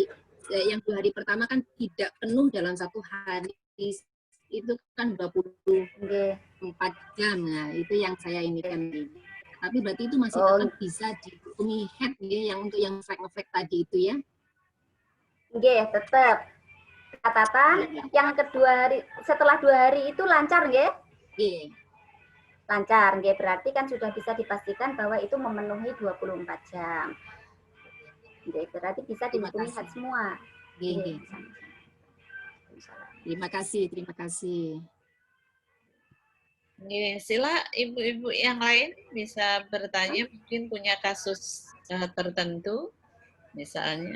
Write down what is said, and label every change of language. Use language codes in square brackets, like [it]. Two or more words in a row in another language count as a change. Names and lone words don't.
[id] Yang 2 hari pertama kan tidak penuh dalam 1 hari, itu kan 24 jam. Nah, itu yang saya ini kan. Tapi berarti itu masih tetap bisa dihukumi haid ya, yang untuk yang ngeflag tadi itu ya? Nggih, tetap. Catatan yang kedua hari, setelah 2 hari itu lancar nggih? Lancar, nggih, berarti kan sudah bisa dipastikan bahwa itu memenuhi 24 jam. Nggih, berarti bisa dihukumi haid semua. Nggih. Terima kasih. Sila ibu-ibu yang lain bisa bertanya, mungkin punya kasus tertentu, misalnya.